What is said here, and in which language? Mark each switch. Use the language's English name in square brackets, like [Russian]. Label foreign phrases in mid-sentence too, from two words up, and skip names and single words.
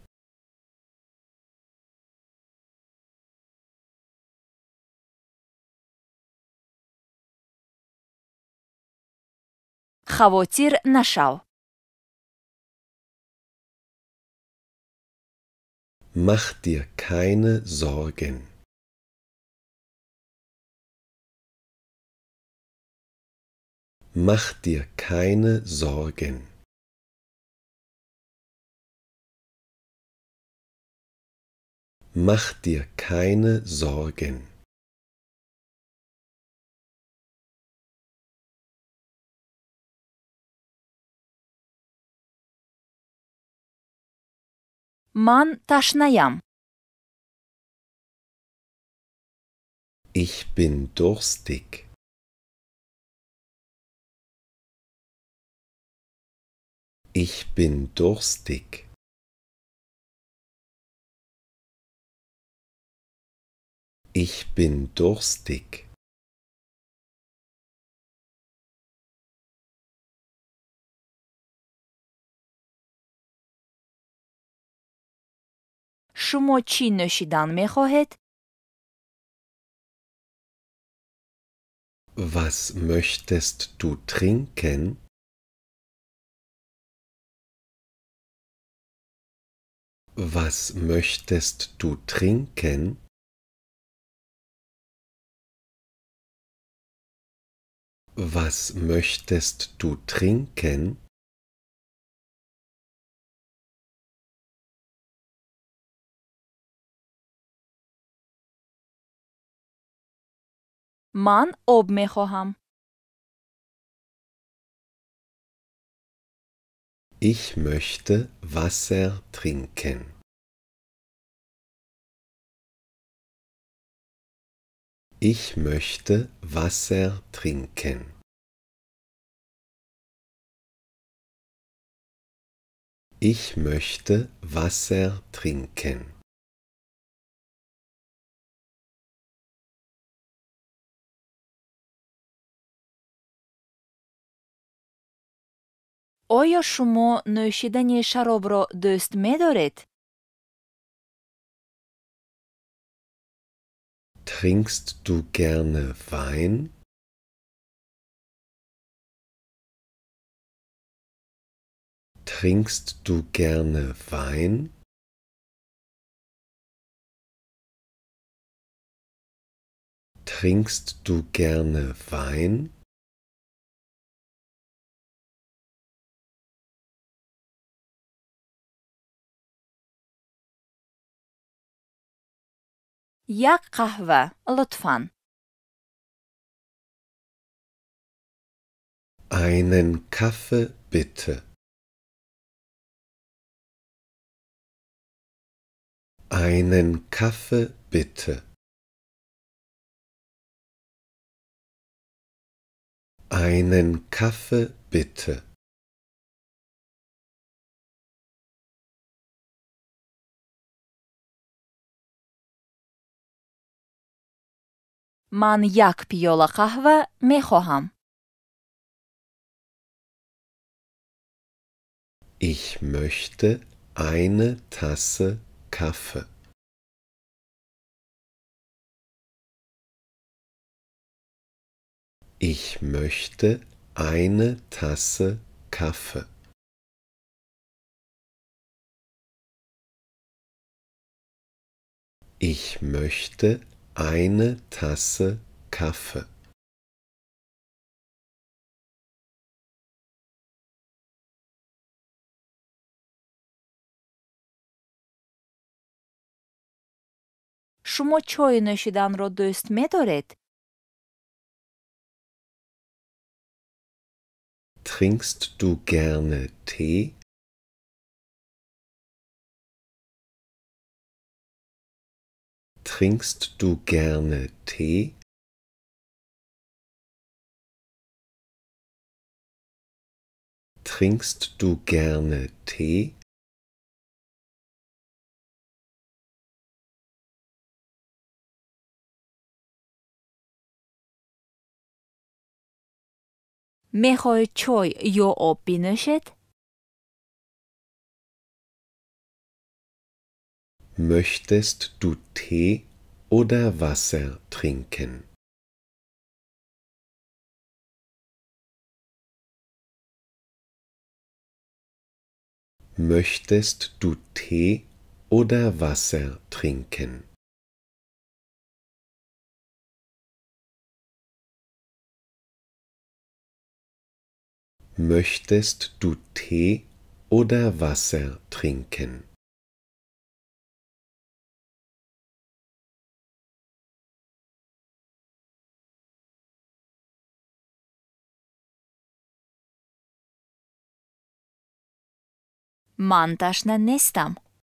[Tajik] хавотир нашав. [German] Mach dir keine Sorgen. Mach dir keine Sorgen. Mach dir keine Sorgen. [Tajik] ман ташнаям. [German] Ich bin durstig. Ich bin durstig. Ich bin durstig. [Tajik] шумо чӣ нӯшидан мехоҳед? [German] Was möchtest du trinken? Was möchtest du trinken? Was möchtest du trinken? [Tajik] ман об мехоҳам. [German] Ich möchte Wasser trinken. Ich möchte Wasser trinken. Ich möchte Wasser trinken. [Tajik] оё шумо нӯшидани шаробро дӯст медоред? [German] Trinkst du gerne Wein? Trinkst du gerne Wein? Trinkst du gerne Wein? [Persian] یک قهوه لطفاً. [German] Einen Kaffee bitte. Einen Kaffee bitte. Einen Kaffee bitte. [Persian] من یک پیاله قهوه می خواهم. [German] Ich möchte eine Tasse Kaffee. Ich möchte eine Tasse Kaffee. Ich möchte eine Tasse Kaffee. [Persian] شما چای نوشیدن را دوست می دارید؟ [German] Trinkst du gerne Tee? Trinkst du gerne Tee? Trinkst du gerne Tee? [Persian] می خواهید چای یا آب بنوشید؟ [German] Möchtest du Tee oder Wasser trinken? Möchtest du Tee oder Wasser trinken? Möchtest du Tee oder Wasser trinken? [Persian] من تشنه نیستم.